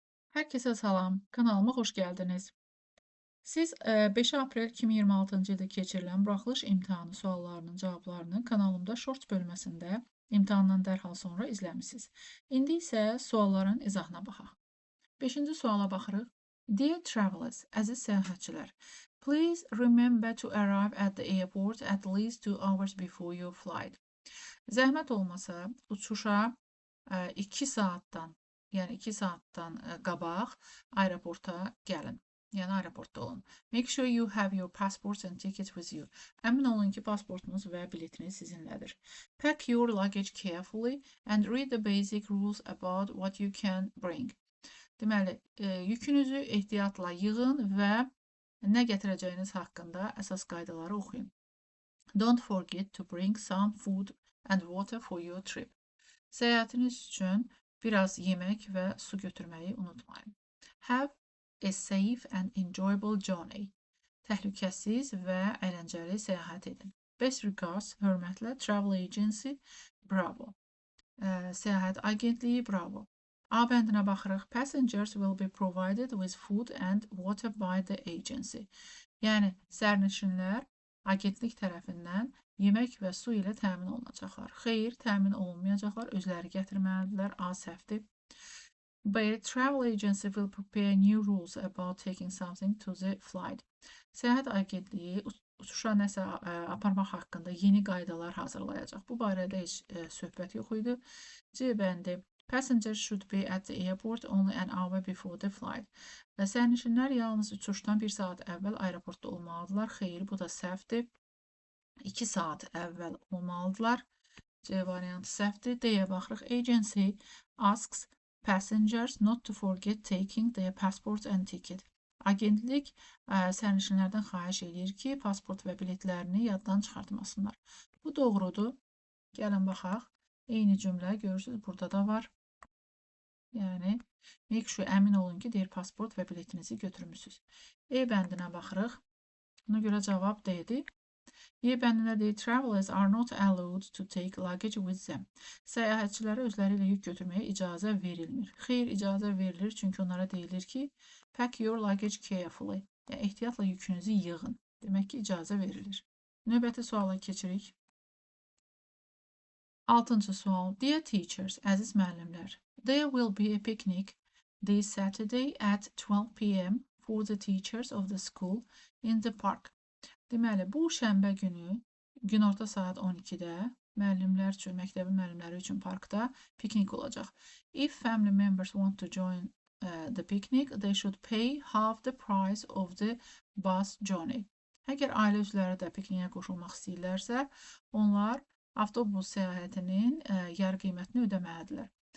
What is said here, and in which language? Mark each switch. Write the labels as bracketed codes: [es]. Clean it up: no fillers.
[az] Herkese salam, kanalıma hoş geldiniz. Siz 5 aprel 2026-cı ildə keçirilən buraxılış imtahanı suallarının cavablarını kanalımda Shorts bölməsində imtahandan dərhal sonra izləmisiniz. İndi isə sualların izahına baxaq. 5-ci suala baxırıq. [en] Dear travelers, [az] əziz səyahətçilər, [en] please remember to arrive at the airport at least 2 hours before your flight. [az] Zəhmət olmasa uçuşa 2 saatdan, yəni 2 saatdan qabaq aeroporta gəlin. Yəni aeroportda olun. [en] Make sure you have your passports and tickets with you. [az] Əmin olun ki, pasportunuz və biletiniz sizinlədir. [en] Pack your luggage carefully and read the basic rules about what you can bring. [az] Deməli, yükünüzü ehtiyatla yığın və nə gətirəcəyiniz haqqında əsas qaydaları oxuyun. [en] Don't forget to bring some food and water for your trip. [az] Səyahətiniz üçün biraz yemək və su götürməyi unutmayın. [en] Have a safe and enjoyable journey. [az] Təhlükəsiz və əyləncəli səyahət edin. [en] Best regards, [az] hörmətlə, Travel Agency, Bravo. Səyahət agentliyi, Bravo. A bəndinə baxırıq. [en] Passengers will be provided with food and water by the agency. [az] Yəni, sərnişinlər agentlik tərəfindən yemək və su ilə təmin olunacaqlar. Xeyr, təmin olunmayacaqlar, özləri gətirməlidirlər, A səhvdir. B. [en] Travel agency will prepare new rules about taking something to the flight. [az] Səyahət agentliyi uçuşa nəsə aparmaq haqqında yeni qaydalar hazırlayacaq. Bu barədə heç söhbət yox idi. C bəndi. [en] Passengers should be at the airport only an hour before the flight. [az] Sərnişinlər yalnız uçuşdan 1 saat əvvəl aeroportda olmalıdırlar. Xeyr, bu da səhvdir. 2 saat əvvəl olmalıdırlar. C variantı səhvdir. D-yə baxırıq. [en] Agency asks passengers not to forget taking their passports and ticket. [az] Agentlik sərnişinlərdən xahiş edir ki, pasport və biletlərini yaddan çıxartmasınlar. Bu doğrudur. Gəlin baxaq. Eyni cümlə görürsünüz, burada da var. Yəni, [en] make sure [az] əmin olun ki, deyir pasport və biletinizi götürmüsünüz. E bəndinə baxırıq. Buna görə cavab D-dir. Y bəndində deyir, [en] travelers are not allowed to take luggage with them. [az] Səyahətçilərə özləri ilə yük götürməyə icazə verilmir. Xeyr, icazə verilir, çünki onlara deyilir ki, [en] pack your luggage carefully. [az] Yəni, ehtiyatla yükünüzü yığın. Demək ki, icazə verilir. Növbəti suala keçirik. 6-cı sual. [en] Dear teachers, [az] əziz müəllimlər, [en] there will be a picnic this Saturday at 12 p.m. for the teachers of the school in the park. [az] Deməli, bu şənbə günü günorta saat 12-də müəllimlər üçün, məktəbin müəllimləri üçün parkda piknik olacaq. [en] If family members want to join the picnic, they should pay half the price of the bus journey. [az] Əgər ailə üzvləri də pikniyə qoşulmaq istəyirlərsə, onlar avtobus səyahətinin yarı qiymətini ödəməlidirlər.